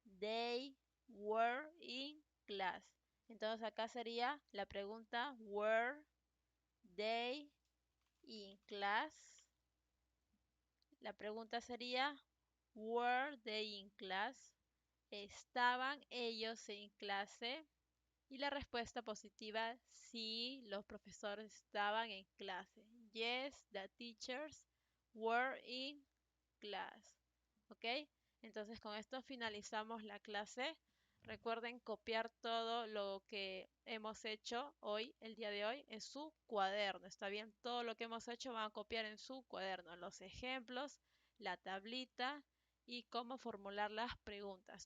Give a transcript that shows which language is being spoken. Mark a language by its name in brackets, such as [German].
[English] They were in class. [Spanish] Entonces acá sería la pregunta [English] were they in class? [Spanish] La pregunta sería [English] were they in class? [Spanish] ¿Estaban ellos en clase? Y la respuesta positiva, sí, los profesores estaban en clase. [English] Yes, the teachers were in class. [Spanish] ¿Ok? Entonces con esto finalizamos la clase. Recuerden copiar todo lo que hemos hecho hoy, el día de hoy, en su cuaderno. ¿Está bien? Todo lo que hemos hecho van a copiar en su cuaderno. Los ejemplos, la tablita y cómo formular las preguntas.